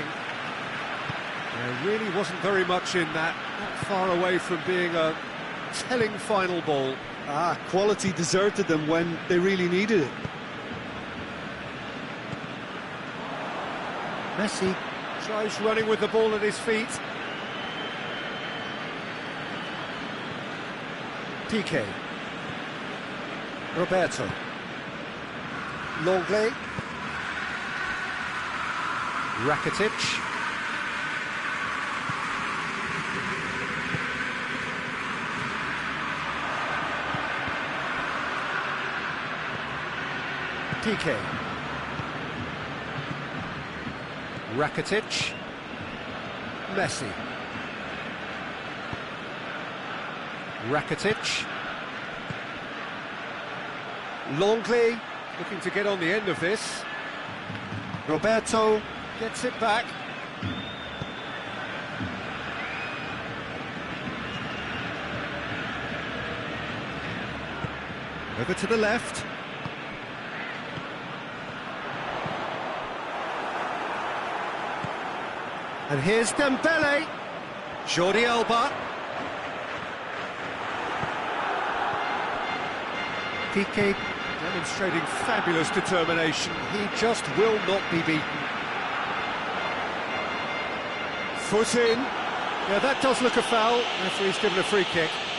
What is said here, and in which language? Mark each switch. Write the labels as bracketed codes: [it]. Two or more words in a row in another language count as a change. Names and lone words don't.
[en] There really wasn't very much in that, not far away from being a telling final ball. Quality deserted them when they really needed it. Messi tries running with the ball at his feet. Piqué. Roberto. Longley. Rakitic. Piqué. Rakitic. Messi. Rakitic. Longley looking to get on the end of this. Roberto gets it back. Over to the left. And here's Dembele. Jordi Alba. Piqué demonstrating fabulous determination. He just will not be beaten. Foot in. Yeah, that does look a foul. Referee's given a free kick.